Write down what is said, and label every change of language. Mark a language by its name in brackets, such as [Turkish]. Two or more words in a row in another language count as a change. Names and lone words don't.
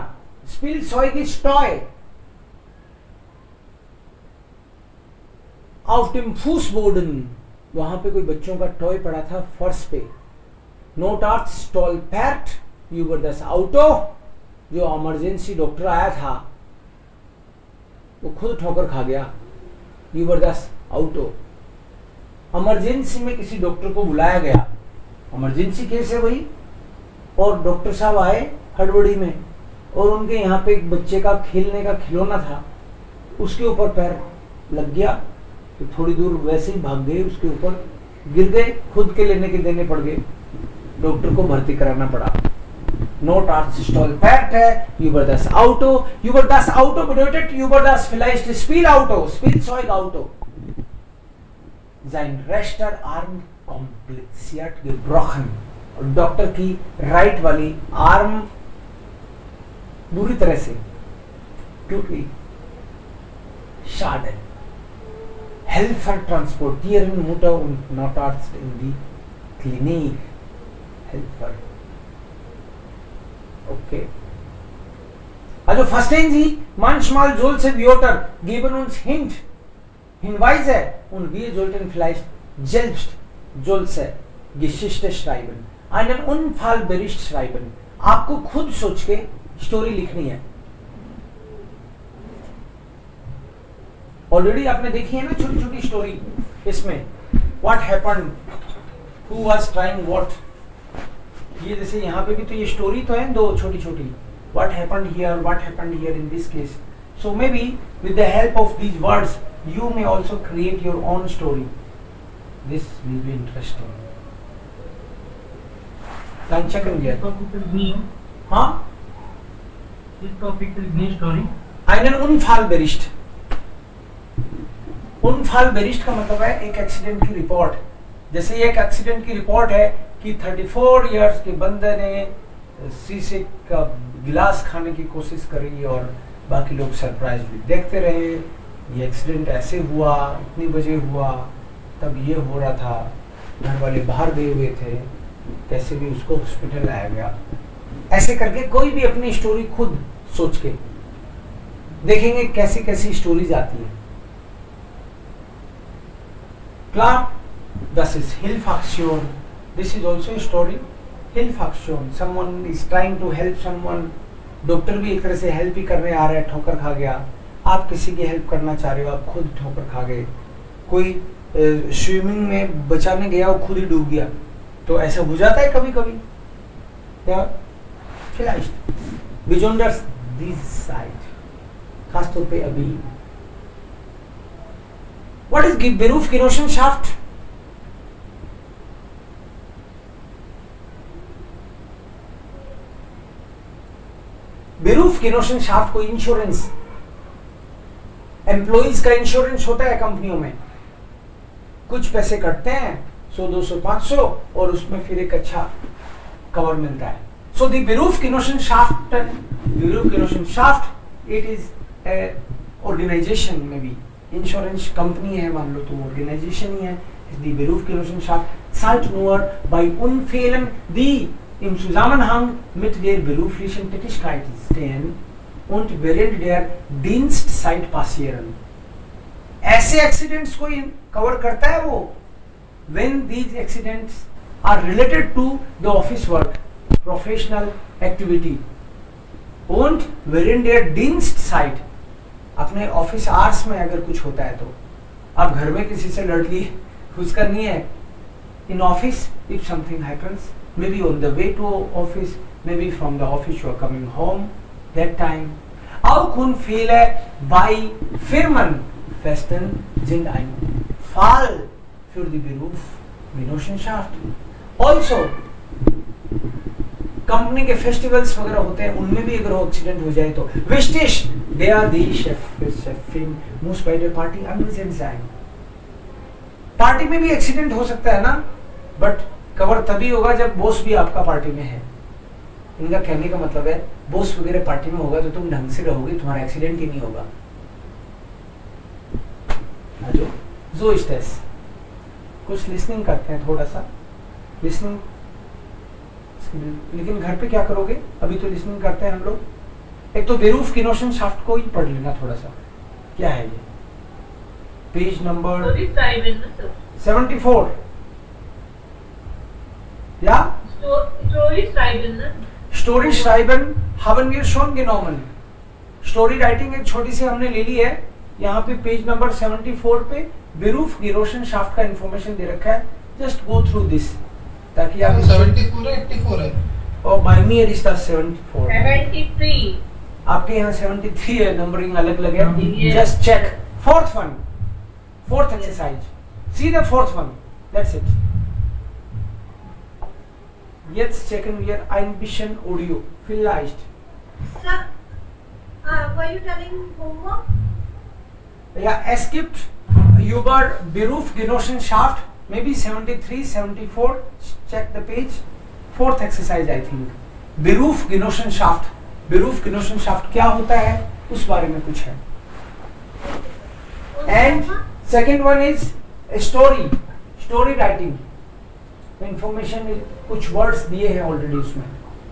[German] Spielzeug ist Toy. Auf dem Fußboden, [Hindi] वहां पे कोई बच्चों का टॉय पड़ा था फर्श पे. [German] Notarzt stolpert über das Auto, [Hindi] जो इमरजेंसी डॉक्टर आया था वो खुद ठोकर खा गया. [German] über das Auto, [Hindi] इमरजेंसी में किसी डॉक्टर को बुलाया गया, इमरजेंसी केस है भाई, और डॉक्टर साहब आए हड़बड़ी में, और उनके यहाँ पे एक बच्चे का खेलने का खिलौना था, उसके ऊपर पैर लग गया, तो थोड़ी दूर वैसे ही भाग गए, उसके ऊपर गिर गए, खुद के लेने के देने पड़ गए, डॉक्टर को भर्ती कराना पड़ा. [German] Notarzt stolperte über das Auto. Über das Auto bedeutet über das vielleicht Spielauto, Spielzeugauto. Sein rechter Arm kompliziert gebrochen. और डॉक्टर की राइट वाली आर्म बुरी तरह से टूट गई. Schade. Helfer transportieren Mutter und Notarzt in die Klinik. Helfer. Okay. Also verstehen Sie, manchmal solche Wörter geben uns Hinweise, und wir sollten vielleicht selbst solche Geschichte schreiben. Einen Unfallbericht schreiben. [Hindi] आपको खुद सोच के स्टोरी लिखनी है. ऑलरेडी आपने देखी है ना छोटी छोटी स्टोरी इसमें. [English] What happened? Who was trying what? [Hindi] ये जैसे यहाँ पे भी तो ये स्टोरी तो है दो छोटी छोटी. [English] What happened here? What happened here in this case? So maybe with the help of these words, you may also create your own story. This will be interesting. Can check in here. हाँ? This topic is new story. [German] Einen Unfallbericht. Unfallbericht [Hindi] का मतलब है एक एक्सीडेंट की रिपोर्ट. जैसे एक एक्सीडेंट की रिपोर्ट है कि 34 इयर्स के बंदे ने शीशे का गिलास खाने की कोशिश करी और बाकी लोग सरप्राइज भी देखते रहे. ये एक्सीडेंट ऐसे हुआ, इतनी बजे हुआ, तब ये हो रहा था, घर वाले बाहर गए हुए थे, कैसे भी उसको हॉस्पिटल लाया गया. ऐसे करके कोई भी अपनी स्टोरी खुद सोच के देखेंगे कैसी कैसी स्टोरीज आती है. [German] Klar, das ist Hilfaktion. [English] This is also a story. Hilfaktion. Someone is trying to help someone. [Hindi] डॉक्टर भी एक तरह से हेल्प ही करने आ रहा है, ठोकर खा गया. आप किसी की हेल्प करना चाह रहे हो, आप खुद ठोकर खा गए. कोई स्विमिंग में बचाने गया, वो खुद ही डूब गया. तो ऐसा हो जाता है कभी कभी. या [German] vielleicht besonders [English] this side, [Hindi] खासतौर पे अभी [English] What is [Hindi] Berufsgenossenschaft? Berufsgenossenschaft कोई इंश्योरेंस, एम्प्लॉइज का इंश्योरेंस होता है कंपनियों में, कुछ पैसे कटते हैं 100, 200, 500 और उसमें फिर एक अच्छा कवर मिलता है. [English] So the [Hindi] Berufsgenossenschaft, [English] it is a organization [Hindi] में भी, [English] insurance company [Hindi] है मान लो तो ऑर्गेनाइजेशन ही है. [German] Die Berufsgenossenschaft zahlt nur bei Unfällen, die im Zusammenhang mit der beruflichen Tätigkeit stehen und während der Dienstzeit passieren. [Hindi] ऐसे एक्सीडेंट्स को कवर करता है वो, [English] when these accidents are related to the office work, professional activity [German] und während der Dienstzeit, [Hindi] अपने [English] office hours [Hindi] में अगर कुछ होता है तो. आप घर में किसी से लड़ लिए, उसका नहीं है. [English] In office, if something happens, maybe on the way to office, maybe from the office you are coming home, that time. [German] Auch Unfälle bei Firmen festen sind ein Fall für die Berufsgenossenschaft. Also, [Hindi] कंपनी के फेस्टिवल्स वगैरह होते हैं, उनमें भी अगर एक्सीडेंट हो जाए तो विशेष [German] der die Chefin muss bei der Party anwesend sein. [Hindi] पार्टी में भी एक्सीडेंट हो सकता है ना, [English] but cover [Hindi] तभी होगा जब बॉस भी आपका पार्टी में है. इनका कहने का मतलब है बॉस वगैरह पार्टी में होगा तो तुम ढंग से रहोगे, तुम्हारा एक्सीडेंट ही नहीं होगा. जो स्टेस कुछ लिसनिंग करते हैं, थोड़ा सा लिसनिंग, लेकिन घर पे क्या करोगे, अभी तो लिसनिंग करते हैं हम लोग. एक तो Berufsgenossenschaft को ही पढ़ लेना थोड़ा सा. क्या है ये, [English] page number [Hindi] 74. [German] या Story schreiben haben wir schon genommen. [English] story writing [Hindi] एक छोटी सी हमने ले ली है. यहाँ पे [English] page number [Hindi] 74 पे Berufsgenossenschaft का इंफॉर्मेशन दे रखा है. [English] just go through this ताकि आप [Hindi] 74 है 84 है. [English] और by me is the 74. 73. [Hindi] आपके यहाँ 73 है, नंबरिंग अलग अलग है. [English] just check fourth one, fourth exercise. see the fourth one, that's it. [German] Jetzt checken wir ein bisschen Audio. Vielleicht. [English] Sir, were you telling homework? [German] Ja, es gibt über Berufsgenossenschaft, [English] maybe 73, 74. Check the page. Fourth exercise, I think. [German] Berufsgenossenschaft. [Hindi] Berufsgenossenschaft क्या होता है उस बारे में कुछ है. [English] And second one is story writing. [Hindi] इंफॉर्मेशन कुछ वर्ड्स दिए हैं ऑलरेडी उसमें.